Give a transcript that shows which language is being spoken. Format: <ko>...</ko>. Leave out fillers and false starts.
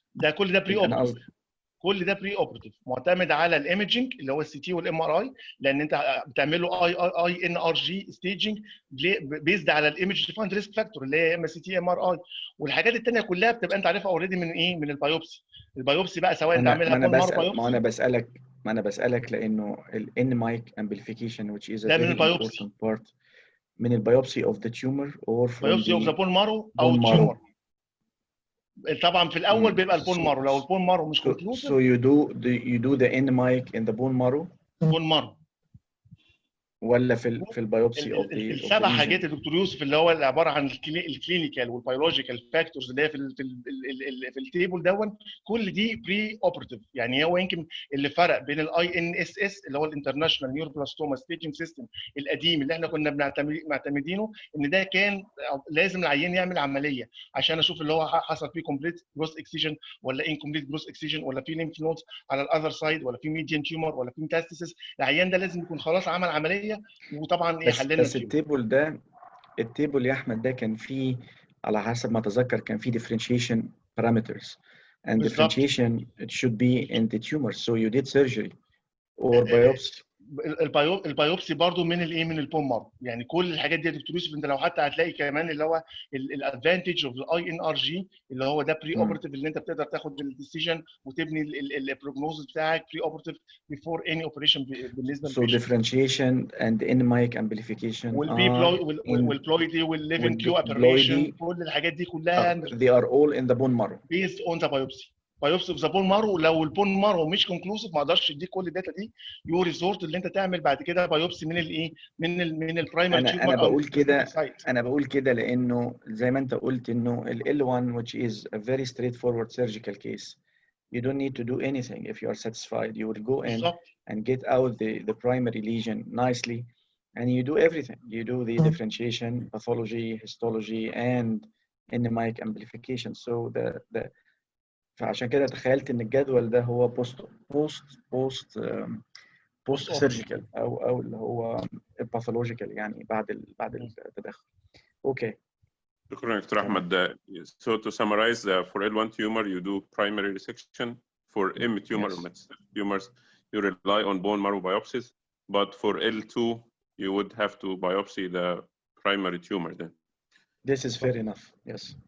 <ar>ده كل ده بري اوبرتيف، كل ده بري اوبرتيف معتمد على الايمجنج اللي هو السي تي والام ار اي، لان انت بتعمل له اي ان ار جي ستيجنج بيزد على الايمج ديفايند ريسك فاكتور اللي هي ام سي تي ام ار اي، والحاجات الثانيه كلها بتبقى انت عارفها اوريدي من ايه، من البايوبسي. البايوبسي بقى سواء انت عاملها بون مارو بايوبسي. ما انا بسالك لانه الان مايك امبليفيكيشن</ar> <en>which is a very important part</en> <ar>من البايوبسي</ar> <en>of the tumor or from biopsy of the bone marrow</en> <ar>او التيومر. طبعا في الاول بيبقى البون مارو، لو البون مارو مش كونكلوسيف</ar> <en>so you do the end mic in the bone marrow bone marrow</en> <ar>ولا في البايوبسي اوف ذا السبع حاجات يا دكتور يوسف اللي هو اللي عباره عن الكلينيكال والبيولوجيكال فاكتورز اللي هي في التيبل دون، كل دي بري اوبرتيف. يعني هو يمكن اللي فرق بين الاي ان اس اس اللي هو الانترناشونال نيوروبلاستوما ستيجنج سيستم القديم اللي احنا كنا معتمدينه، ان ده كان لازم العيان يعمل عمليه عشان اشوف اللي هو حصل فيه كومبليت جروس اكسيجن ولا انكومبليت جروس اكسيجن، ولا في ليمف نودز على الاذر سايد، ولا في ميديان تيومر، ولا في ميتاستاسيس. العيان ده لازم يكون خلاص عمل عمليه، وطبعا يحللنا بس التيبل يا احمد ده كان فيه على حسب ما اتذكر كان فيه</ar> <en>differentiation parameters and</en> <ar>بالزبط.</ar> <en>differentiation it should be in the tumor so you did surgery or biopsy.</en> <ar>البايوبسي برضو من الايه، من البون مارو. يعني كل الحاجات دي يا دكتور يوسف انت لو حتى هتلاقي كمان اللي هو الادفانتج اوف الاي ان ار جي اللي هو ده بري اوبرتيف، اللي انت بتقدر تاخد الديسيجن وتبني البروجنوز بتاعك</ar> <en>preoperative before any operation</en> <ar>بالنسبه</ar> <en>so differentiation and in mic amplification</en> <ar>والبلويدي والليفن كيو ابريشن، كل الحاجات دي كلها</ar> <en>they are all in the bone marrow based on the biopsy of the bone marrow.</en> <ar>لو البون مارو مش كونكلوسيف ما اقدرش اديك كل الداتا دي،</ar> <en>you resort</en> <ar>اللي انت تعمل بعد كده بايوبسي من الايه، من البرايمري تيومر. انا بقول كده لانه زي ما انت قلت انه ال L1</ar> <en>which is a very straightforward surgical case you don't need to do anything. If you are satisfied, you will go in and get out the primary lesion nicely, and you do everything. You do the differentiation, pathology, histology, and enzymatic amplification.</en> <ar>So فعشان كده تخيلت ان الجدول ده هو بوست سيرجيكال او اللي هو باثولوجيكال، يعني بعد التدخل. اوكي. شكرا دكتور احمد.</ar> <en>So to summarize, for L1 tumor you do primary resection. For M tumor or metastatic tumors you rely on bone marrow biopsies, but for L2 you would have to biopsy the primary tumor then. This is fair enough. Yes.</en>